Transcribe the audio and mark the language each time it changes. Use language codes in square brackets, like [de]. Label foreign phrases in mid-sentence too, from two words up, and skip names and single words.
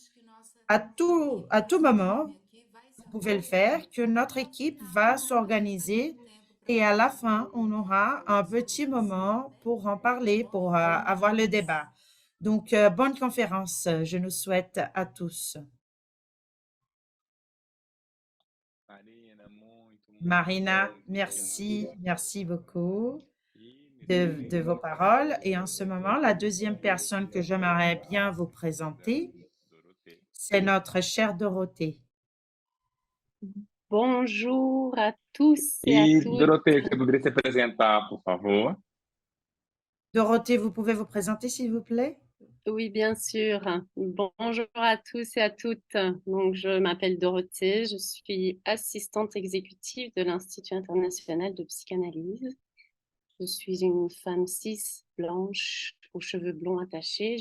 [fr] À tout moment, vous pouvez le faire, que notre équipe va s'organiser et à la fin, on aura un petit moment pour en parler, pour avoir le débat. Donc, bonne conférence, je nous souhaite à tous. [pt] Marina, muito, muito Marina, obrigado. [fr] merci beaucoup E de vos paroles. Et en ce moment, la deuxième personne que j'aimerais bien vous présenter, Dorothée. c'est notre chère Dorothée. Bonjour à tous et à E toutes. Dorothée, [pt] você poderia se apresentar, por favor? [fr] Dorothée, vous pouvez vous présenter, s'il vous plaît? Oui, bien sûr. Bonjour à tous et à toutes. Donc, je m'appelle Dorothée, je suis assistante exécutive de l'Institut international de psychanalyse. Je suis une femme cis, blanche, aux cheveux blonds attachés.